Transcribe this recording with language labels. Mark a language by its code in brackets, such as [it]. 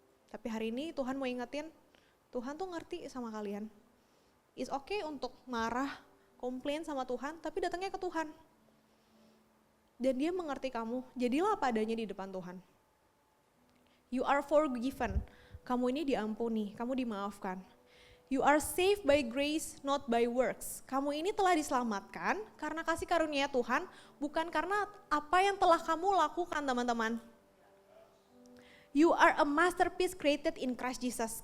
[id] Tapi hari ini Tuhan mau ingetin, Tuhan tuh ngerti sama kalian. [en] It's okay [id] untuk marah, komplain sama Tuhan, tapi datangnya ke Tuhan. Dan dia mengerti kamu, jadilah apa adanya di depan Tuhan. [en] You are forgiven, [id] kamu ini diampuni, kamu dimaafkan. [en] You are saved by grace, not by works. [id] Kamu ini telah diselamatkan karena kasih karunia Tuhan, bukan karena apa yang telah kamu lakukan teman-teman. [en] You are a masterpiece created in Christ Jesus.